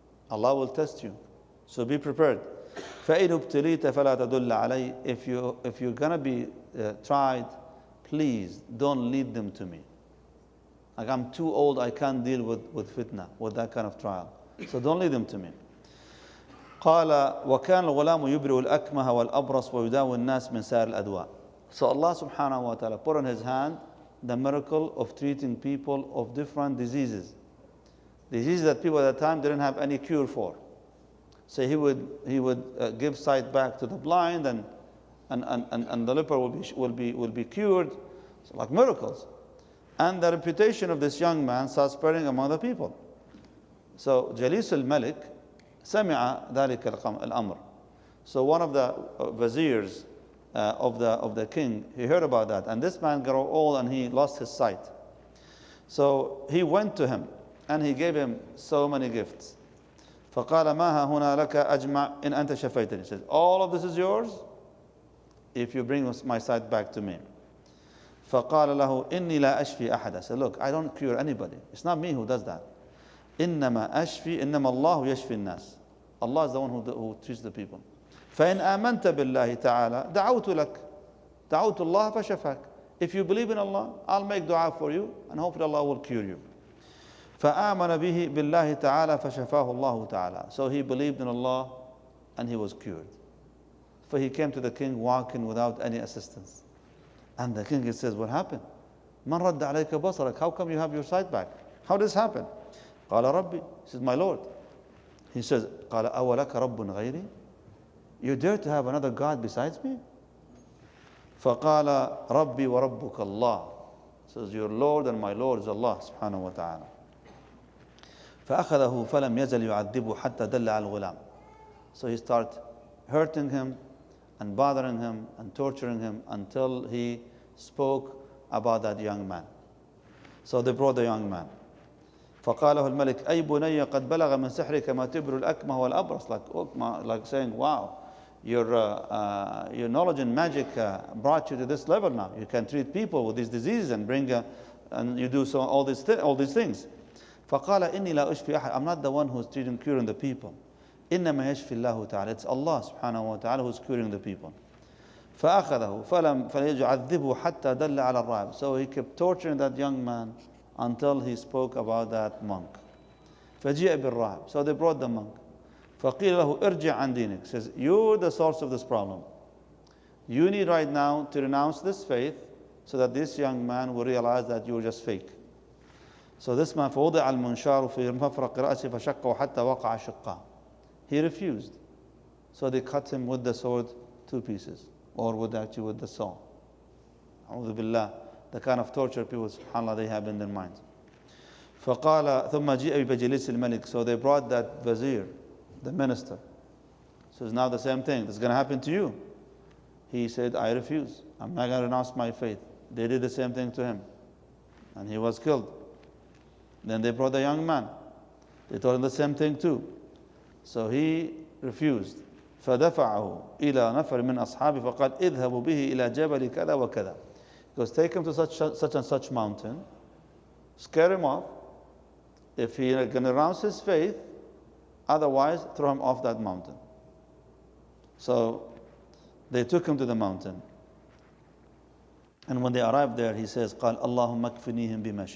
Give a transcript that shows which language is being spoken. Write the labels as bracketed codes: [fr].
[en] Allah will test you. So be prepared. [ar] فَإِنْ ابْتِلِيتَ فَلَا تَدُلَّ عَلَيْهِ. [en] If you're going to be tried, please don't lead them to me. Like I'm too old, I can't deal with fitna, with that kind of trial. So don't lead them to me. [ar] قال وكان الغلام يبرئ الأكمه والأبرص ويداوي الناس من سائر الأدواء. [en] So Allah subhanahu wa ta'ala put on his hand the miracle of treating people of different diseases. Diseases that people at that time didn't have any cure for. So he would give sight back to the blind, and the leper will be cured. So like miracles. And the reputation of this young man starts spreading among the people. So Jalis al-Malik [ar] سمع ذلك الأمر. [en] So one of the viziers of the king, he heard about that, and this man grew old and he lost his sight. So he went to him and he gave him so many gifts. [ar] فقال ما ها هنا لك أجمع إن أنت شفيتني. [en] He says, all of this is yours if you bring my sight back to me. [ar] فقال له إني لا أشفي أحد. [en] I said, look, I don't cure anybody. It's not me who does that. [ar] إنما أشفي إنما الله يشفي الناس. [en] Allah is the one who treats the people. [ar] فإن آمنت بالله تعالى دعوت لك دعوت الله فشفاك. [en] If you believe in Allah, I'll make dua for you and hopefully Allah will cure you. [ar] فآمن به بالله تعالى فشفاه الله تعالى. [en] So he believed in Allah and he was cured. For he came to the king walking without any assistance. And the king says, what happened? [ar] من رد عليك بصرك. [en] How come you have your sight back? How did this happen? [ar] قال ربي. [en] He says, my Lord. He says, [ar] قال أولك رب غيري. [en] You dare to have another God besides me? [ar] فقال ربي وربك الله. [en] Says, your Lord and my Lord is Allah subhanahu wa ta'ala. [ar] فأخذه فلم يزل يعذبه حتى دل على الغلام. [en] So he started hurting him and bothering him and torturing him until he spoke about that young man. So they brought the young man. [ar] فقاله الملك أي بني قد بلغ من سحرك ما تبر الأكمه والأبرص. [en] Like saying, wow, your knowledge and magic brought you to this level now. You can treat people with these diseases and and you do all these things. [ar] فقال إني لا أشفي أحد. [en] I'm not the one who's treating, curing the people. [ar] إنما يشفي الله تعالى. [en] It's Allah subhanahu wa ta'ala who's curing the people. [ar] فأخذه فلم يعذبه حتى دل على الراهب. [en] So he kept torturing that young man until he spoke about that monk. [ar] فجيء بالراهب. [en] So they brought the monk. [ar] فقيل له ارجع عن دينك. [en] Says, you're the source of this problem. You need right now to renounce this faith so that this young man will realize that you're just fake. So this man [ar] فوضع المنشار في مفرق رأسه فشقه حتى وقع شقه. [en] He refused. So they cut him with the sword 2 pieces, or with the saw. [ar] أعوذ بالله. [en] The kind of torture people, subhanAllah, they have in their minds. [ar] فقال ثم جيء بجليس الملك. [en] So they brought that vizier, the minister. So it's now the same thing. This is going to happen to you. He said, I refuse. I'm not going to renounce my faith. They did the same thing to him. And he was killed. Then they brought the young man. They told him the same thing too. So he refused. [ar] فدفعه إلى نفر من أصحابه فقال اذهبوا به إلى جبل كذا وكذا. [en] He goes, take him to such and such mountain, scare him off. If he can renounce his faith, otherwise throw him off that mountain. So they took him to the mountain. And when they arrived there, he says, [ar] قال اللهم اكفنيهم بما شئت.